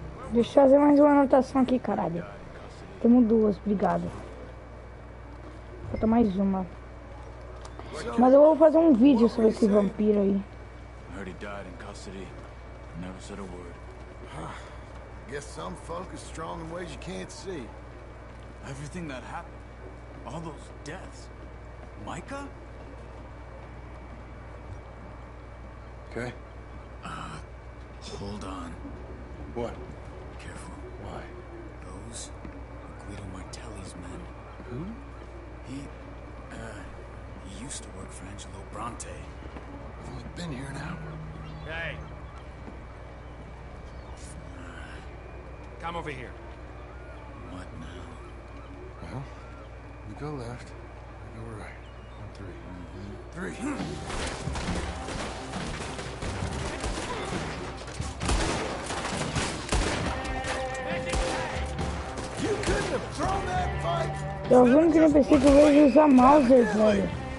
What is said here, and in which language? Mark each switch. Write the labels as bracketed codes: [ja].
[pt] Deixa eu fazer mais uma anotação aqui, caralho. Temos duas, obrigado. Falta mais uma. Mas eu vou fazer um vídeo sobre esse vampiro aí. [en] Heard he died in custody. Never said a word. Guess some folk are strong in ways you can't see. Everything that happened. All those deaths. Micah? Okay. Hold on. What? Careful. Why? Those are Guido Martelli's men. Who? He used to work for Angelo Bronte. I've only been here an hour. Hey. Come over here. What now? Well, you go left, I go right. On three. Three. You couldn't have thrown that fight. [pt] Eu juro que eu pensei que eu vejo usar mouse, velho.